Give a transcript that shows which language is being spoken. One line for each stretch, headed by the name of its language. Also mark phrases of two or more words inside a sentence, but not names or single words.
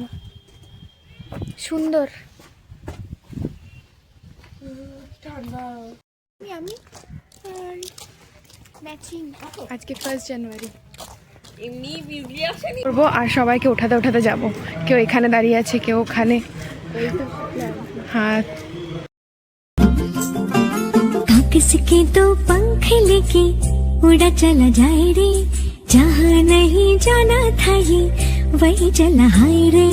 Bangla: সুন্দর। আমি ম্যাচিং। আজকে 1 জানুয়ারি করবো আর সবাইকে উঠাতে উঠাতে যাব। কেউ এখানে দাঁড়িয়ে আছে, কেউ ওখানে। হ্যাঁ,
Hindi: किसके तो पंख लेके उड़ा चला जाए रे, जहाँ नहीं जाना था ये वही चला हाय रे।